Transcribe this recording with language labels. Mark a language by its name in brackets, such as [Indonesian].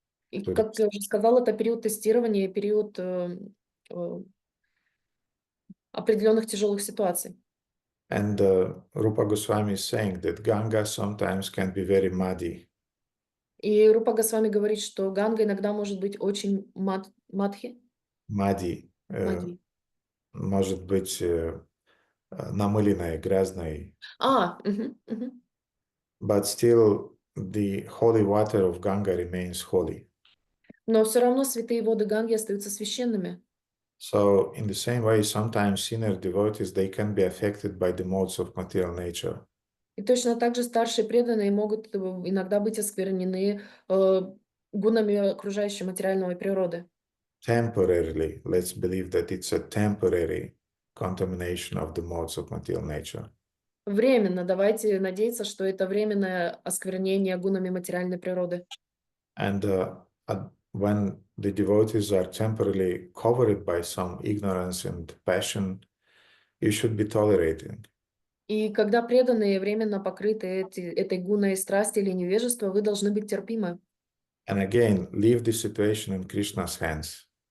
[Russian] И, То как я уже сказала, это период тестирования, период определенных тяжелых ситуаций. [English] And Rupa Goswami is saying that Ganga sometimes can be very muddy. [Russian] И Рупа Госвами говорит, что Ганга иногда может быть очень мадхи. [English] Muddy, [Russian] Мади. может быть намыленной, грязной. Мгм. [English] But still the holy water of Ganga remains holy. [Russian] Но все равно святые воды Ганги остаются священными. [English] So in the same way, sometimes senior devotees, they can be affected by the modes of material nature. [Russian] И точно так же старшие преданные могут иногда быть осквернены гунами окружающей материальной природы. [English] Temporarily, let's believe that it's a temporary contamination of the modes of material nature. [Russian] Временно, давайте надеяться, что это временное осквернение гунами материальной природы. [English] And when the devotees are temporarily covered by some ignorance and passion, you should be tolerating. [Russian] И когда преданные временно покрыты этой гуной страсти или невежества, вы должны быть терпимы. [English] And again, leave the situation in Krishna's hands.